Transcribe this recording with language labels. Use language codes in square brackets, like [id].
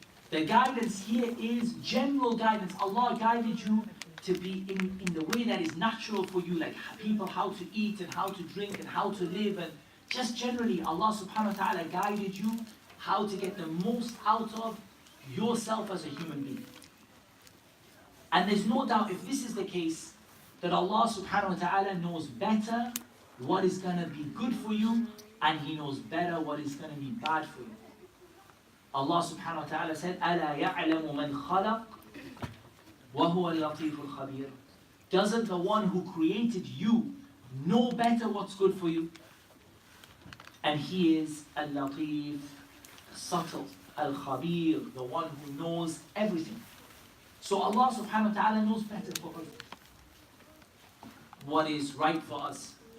[en] The guidance here is general guidance. Allah guided you to be in the way that is natural for you, like people how to eat and how to drink and how to live, and just generally Allah subhanahu wa ta'ala guided you how to get the most out of yourself as a human being. And there's no doubt, if this is the case, that Allah subhanahu wa ta'ala knows better what is going to be good for you, and He knows better what is going to be bad for you. [ar] Allah subhanahu wa ta'ala said, أَلَا يَعْلَمُ مَنْ خَلَقَ وَهُوَ اللَّطِيفُ الْخَبِيرُ. [en] Doesn't the one who created you know better what's good for you? And He is al-Latif, subtle, al-Khabir, the one who knows everything. So Allah subhanahu wa ta'ala knows better for us what is right for us.